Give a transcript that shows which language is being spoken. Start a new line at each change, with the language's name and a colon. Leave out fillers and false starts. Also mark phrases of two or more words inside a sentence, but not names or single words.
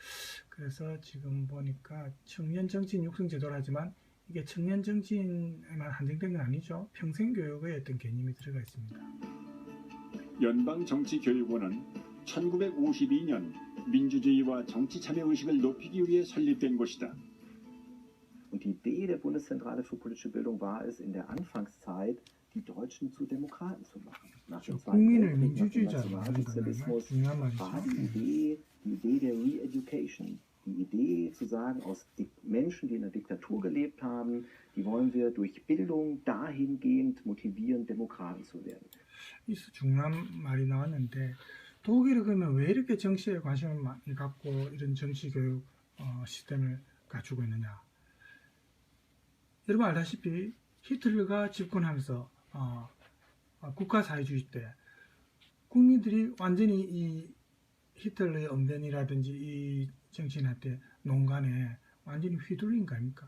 Korean: 그래서 지금 보니까 청년 정치인 육성 제도를 하지만 이게 청년 정치인에만 한정된 건 아니죠. 평생 교육의 어떤 개념이 들어가 있습니다. 연방정치교육원은 1952년 민주주의와 정치 참여 의식을 높이기 위해 설립된 곳이다.
German: Und die Idee der Bundeszentrale für politische Bildung war es, in der Anfangszeit die Deutschen zu Demokraten zu machen. Nach dem Zweiten
Korean: 국민을
German: Weltkrieg, nach dem
Korean: 민주주의자로 만드는
German: Nationalsozialismus,
Korean: 중요한 말이죠.
German: war die Idee der Re-Education. Die Idee zu sagen, aus Menschen, die in der Diktatur gelebt haben, die wollen wir durch Bildung dahingehend motivieren, Demokraten zu werden.
Korean: 여기서 중요한 말이 나왔는데 독일은 그러면 왜 이렇게 정치에 관심을 많이 갖고 이런 정치 교육 시스템을 갖추고 있느냐? 여러분 알다시피 히틀러가 집권하면서 국가사회주의 때 국민들이 완전히 이 히틀러의 언변이라든지 이 정치인한테 농간에 완전히 휘둘린 거 아닙니까?